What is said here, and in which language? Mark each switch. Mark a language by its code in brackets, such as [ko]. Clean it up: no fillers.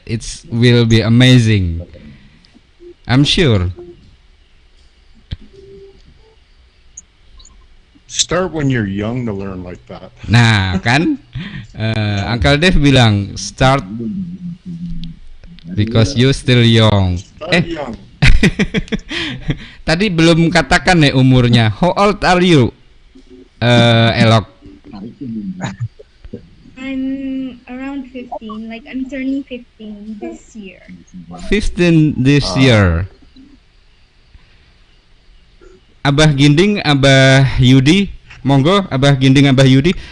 [en] It will be amazing. I'm sure. Start when you're young to learn like that. [id] Nah, kan? [en] Uncle Dave [id] bilang [en] start because you still young. Start young. [id] Tadi belum katakan ya umurnya. [en] How old are you, Elok? I'm around 15, like I'm turning 15 this year. 15 this year. [id] Abah Ginding, Abah Yudi, monggo Abah Ginding, Abah Yudi.